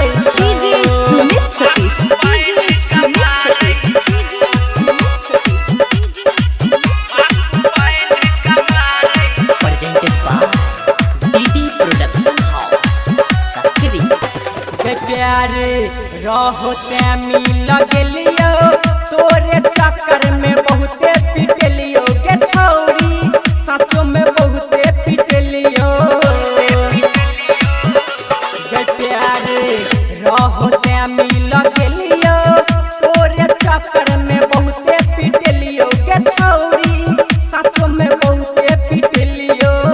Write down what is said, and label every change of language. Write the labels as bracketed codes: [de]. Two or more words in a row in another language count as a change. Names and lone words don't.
[en] DJ Sumit Satish, DJ Sumit Satish, DJ Sumit Satish, presented by DD Production House. Sakri. [mai] के प्यारे रहो ते मिल गेलियो तोरे चक्कर में बहुते पिटलियो के छौरी सचो में बहुते पिटलियो के प्यारे रहो ते मिल गेलियो तोरे चक्कर में बहुते पिटलियो के छौरी सचो में बहुते पिटलियो